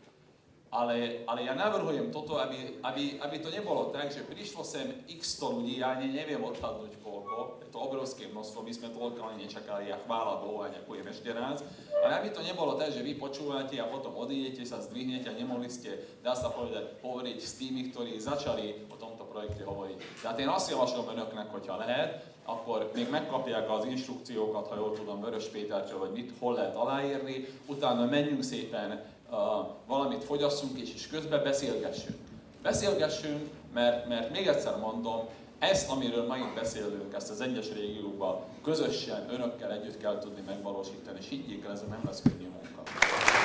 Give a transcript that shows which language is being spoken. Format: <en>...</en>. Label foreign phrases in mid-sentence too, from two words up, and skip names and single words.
<sk>Ale ja navrhujem toto, aby to nebolo tak, že prišlo sem x 100 ľudí, ja neviem odhadnúť koľko, je to obrovské množstvo, my sme toľko ani nečakali a chvála Bohu a ďakujem ešte raz. Ale aby to nebolo tak, že vy počúvate a potom odídete, sa zdvihnete a nemohli ste, dá sa povedať, hovoriť s tými, ktorí začali o tomto projekte hovoriť.</sk> <hu>Tehát én azt javaslom önöknek, hogyha lehet, akkor még megkapják az instrukciókat, ha jól tudom, Vörös Pétertől, vagy mit, hol lehet aláírni, utána menjünk szépen, valamit fogyasszunk és közben beszélgessünk. Beszélgessünk, mert még egyszer mondom, ezt, amiről ma itt beszélünk, ezt az egyes régiókban közösen, önökkel együtt kell tudni megvalósítani, és higgyék el, ez nem lesz könnyű munka.</hu>